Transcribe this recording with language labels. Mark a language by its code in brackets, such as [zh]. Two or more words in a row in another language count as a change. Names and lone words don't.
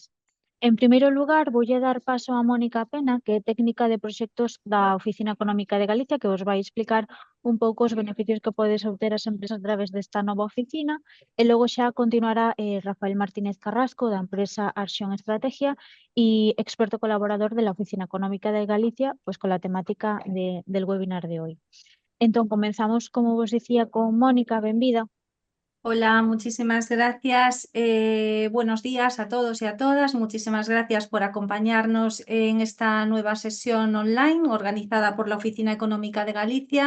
[gl] En primeiro lugar, voulle dar paso a Mónica Pena, que é técnica de proxectos da Oficina Económica de Galicia, que vos vai explicar un pouco os beneficios que podes obter as empresas a través desta nova oficina, e logo xa continuará Rafael Martínez Carrasco, da empresa Arxión Estrategia e experto colaborador de la Oficina Económica de Galicia, pois [es] con la temática del webinar de hoy. [gl] Entón, comenzamos, como vos dicía, con Mónica, benvida. [es] Hola, muchísimas gracias. Buenos días a todos y a todas. Muchísimas gracias por acompañarnos en esta nueva sesión online organizada por la Oficina Económica de Galicia.